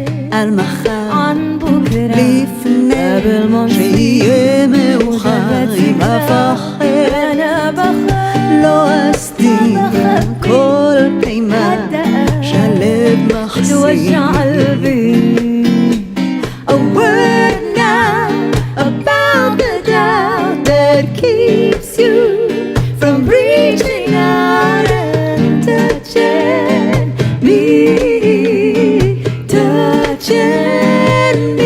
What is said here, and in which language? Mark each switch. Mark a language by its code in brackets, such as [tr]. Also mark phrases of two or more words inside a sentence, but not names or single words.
[he] על מחר [ar] عن بكرة [he] לפני [ar] قبل ما [he] שיהיה מאוחר. אם אפחד [ar] أنا بخاف [he] לא אסתיר כל פעימה שהלב מחסיר. [ar] بتوجع قلبي. [en] A word now about the doubt that keeps you from reaching out and touching me, touching me.